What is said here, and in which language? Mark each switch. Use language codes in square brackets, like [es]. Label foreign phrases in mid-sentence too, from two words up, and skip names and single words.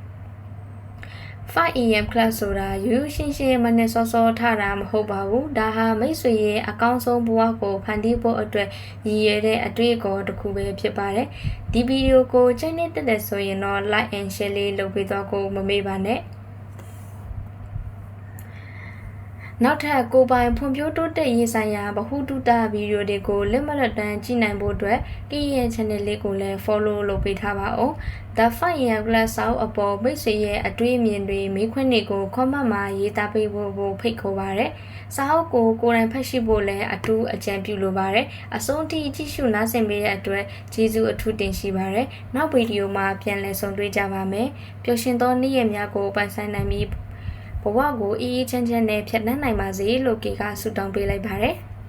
[my] 5am class ဆိုတာရိုးရိုးရှင်းရှင်းမနဲ့စောစောထားတာမဟုတ်ပါဘူးဒါဟာမိတ်ဆွေရဲ့အကောင်းဆုံးဘဝကိုဖန်တီးဖို့အတွက်ရည်ရွယ်တဲ့အတွေ့အကြုံတစ်ခုပဲဖြစ်ပါတယ်ဒီဗီဒီယိုကိုကြိုက်နေတဲ့ဆိုရင်တော့ [en] like and share [my] လေးလုပ်ပေးတော့ကိုမမေ့ပါနဲ့ နောက်ထပ်ကိုပိုင်ဖွံ့ဖြိုးတိုးတက်ရေးဆိုင်ရာဗဟုသုတဗီဒီယိုတွေကိုလက်မလက်တန်းကြည့်နိုင်ဖို့အတွက်ကင်းရဲ့ channel လေးကိုလည်း follow လုပ်ပေးထားပါဦး The 5am class စာအုပ်အပေါ်မိတ်ဆွေရဲ့အတွေ့အမြင်တွေမေးခွန်းတွေကို comment မှာရေးသားပေးဖို့ဖိတ်ခေါ်ပါရစေစာအုပ်ကိုကိုယ်တိုင်ဖတ်ရှိဖို့လည်းအထူးအကြံပြုလိုပါတယ်အဆုံးထိကြည့်ရှုနားဆင်ပေးတဲ့အတွက်ကျေးဇူးအထူးတင်ရှိပါတယ်နောက်ဗီဒီယိုမှာပြန်လည်ဆုံတွေ့ကြပါမယ်ပျော်ရွှင်သောနေ့ရက်များကိုပိုင်ဆိုင်နိုင်ပြီးဘဝကိုအေးအေးချမ်းချမ်းနဲ့ဖြတ်သန်းနိုင်ပါစေလို့ကေကဆုတောင်းပေးလိုက်ပါတယ်